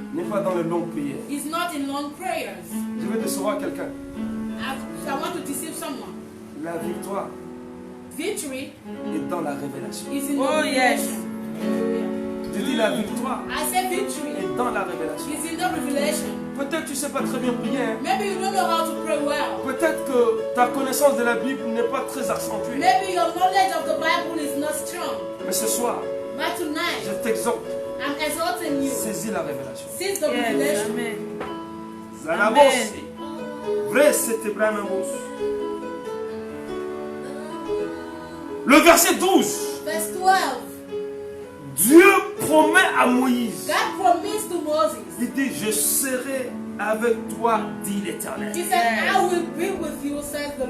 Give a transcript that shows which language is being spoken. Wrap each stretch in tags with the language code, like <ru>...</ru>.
<fr>n'est pas dans les longues prières.</fr> <en>is not in long prayers.</en> <fr>Je vais décevoir quelqu'un.</fr> <en>I want to deceive someone.</en> <fr>La victoire</fr> <en>Victory</en> <fr>est dans la révélation.</fr> <en>is in Oh, the yes. revelation.</en> <fr>Je dis la victoire</fr> <en>I say victory</en> <fr>est dans la révélation.</fr> <en>is in the revelation.</en> <fr>Peut-être tu ne sais pas très bien prier. Hein.</fr> <en>Maybe you don't know how to pray well.</en> <fr>Peut-être que ta connaissance de la Bible n'est pas très accentuée.</fr> <en>Maybe your knowledge of the Bible is not strong.</en> <fr>Mais ce soir,</fr> <en>But tonight,</en> <fr>je t'exhorte,</fr> <en>I'm exalting you.</en> <fr>saisis la révélation.</fr> <en>Seize the Yes. revelation. Amen. Zanabosi. Vrai, c'était Branamos.</en> <fr>Le verset 12.</fr> <en>Verse 12.</en> <fr>Dieu promet à Moïse.</fr> <en>God promised to Moses.</en> <fr>Il dit, je serai avec toi, dit l'Éternel.</fr> <en>He said, I will be with you, says the</en>